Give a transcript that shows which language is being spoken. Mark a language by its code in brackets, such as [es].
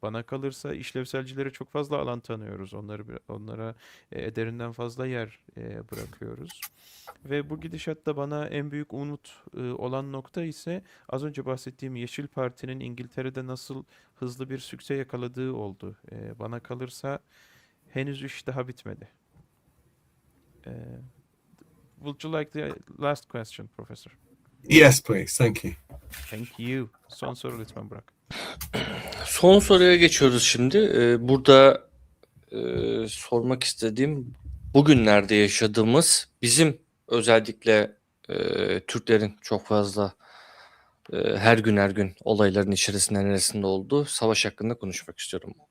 [tr] Bana kalırsa işlevselcilere çok fazla alan tanıyoruz. Onlara ederinden fazla yer bırakıyoruz. Ve bu gidişatta bana en büyük umut olan nokta ise az önce bahsettiğim Yeşil Parti'nin İngiltere'de nasıl hızlı bir sükse yakaladığı oldu. Bana kalırsa henüz iş daha bitmedi. [en] Would you like the last question, Professor? Yes, please. Thank you. Thank you. [tr] Son soru lütfen Burak. Son soruya geçiyoruz şimdi. Burada sormak istediğim, bugünlerde yaşadığımız, bizim özellikle Türklerin çok fazla her gün olayların içerisinde neresinde olduğu savaş hakkında konuşmak istiyorum.